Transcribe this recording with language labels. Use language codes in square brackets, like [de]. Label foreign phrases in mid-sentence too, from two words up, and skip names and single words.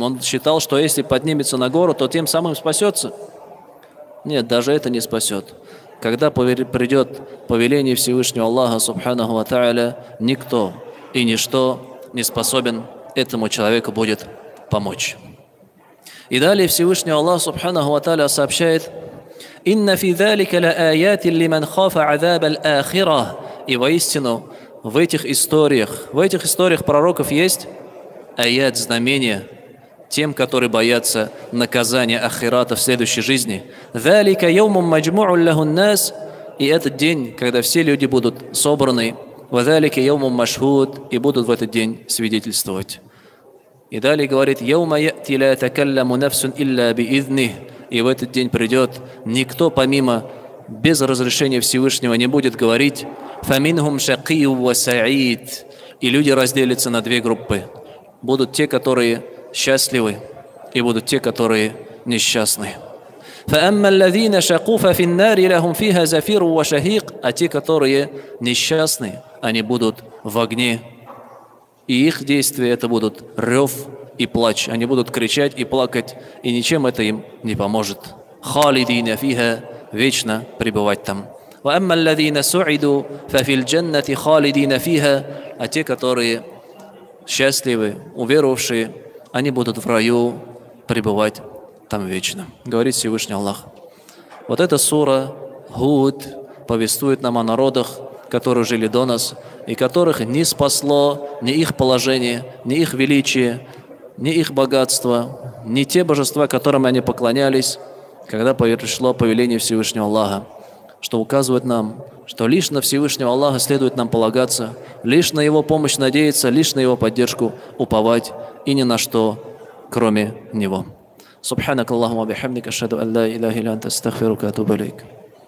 [ru] Он считал, что если поднимется на гору, то тем самым спасется. Нет, даже это не спасет. Когда придет повеление Всевышнего Аллаха [ar] سبحانه وتعالى, [ru] никто и ничто не способен этому человеку будет помочь. И далее Всевышний Аллах [ar] سبحانه وتعالى сообщает: «إن في ذلك لآية لمن خاف عذاب الآخرة». [ru] И воистину в этих историях пророков есть аят, знамения тем, которые боятся наказания ахирата в следующей жизни. [ar] «ذلك يوم مجموع له الناس». [ru] И этот день, когда все люди будут собраны. [ar] «وذلك يوم مشهود». [ru] И будут в этот день свидетельствовать. И далее говорит: [ar] «يوم يأت لا تكلم نفس إلا بإذنه». [ru] И в этот день придет никто помимо, без разрешения Всевышнего не будет говорить. [ar] «فمنهم شقي وسعيد». [ru] И люди разделятся на 2 группы. Будут те, которые счастливы, и будут те, которые несчастны. [ar] «فأما الذين شقوا ففي النار لهم فيها زفير وشهيق». [ru] А те, которые несчастны, они будут в огне. И их действия это будут рев и плач. Они будут кричать и плакать, и ничем это им не поможет. [ar] «خالدين فيها», [ru] вечно пребывать там. [ar] «وأما الذين سعدوا ففي الجنة خالدين فيها». [ru] А те, которые счастливы, уверовавшие, они будут в раю пребывать там вечно. Говорит Всевышний Аллах. Вот эта сура Худ повествует нам о народах, которые жили до нас, и которых не спасло ни их положение, ни их величие, ни их богатство, ни те божества, которым они поклонялись, когда пришло повеление Всевышнего Аллаха, что указывает нам, что лишь на Всевышнего Аллаха следует нам полагаться, лишь на Его помощь надеяться, лишь на Его поддержку уповать, и ни на что, кроме Него. [ar] سبحانك اللهم بحمدك أشهد أن لا إله إلا أنت أستغفرك وأتوب إليك.